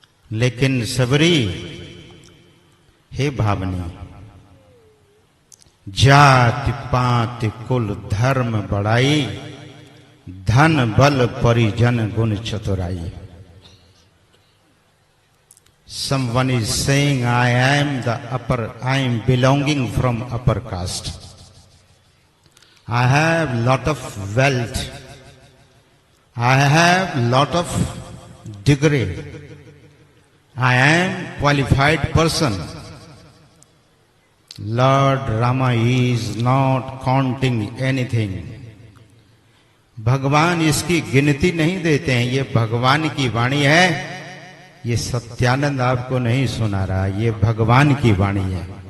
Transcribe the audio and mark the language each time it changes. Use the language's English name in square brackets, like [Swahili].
[Hindi] लेकिन सबरी, हे भावनी, जाति पाति कुल धर्म बड़ाई, धन बल परिजन गुण चतुराई। [English] Someone is saying, I am belonging from upper caste. I have lot of wealth. I have lot of degree. I am qualified person. Lord Rama is not counting anything. [Hindi] भगवान इसकी गिनती नहीं देते हैं। ये भगवान की वाणी है। ये सत्यानंद आपको नहीं सुना रहा, ये भगवान की वाणी है।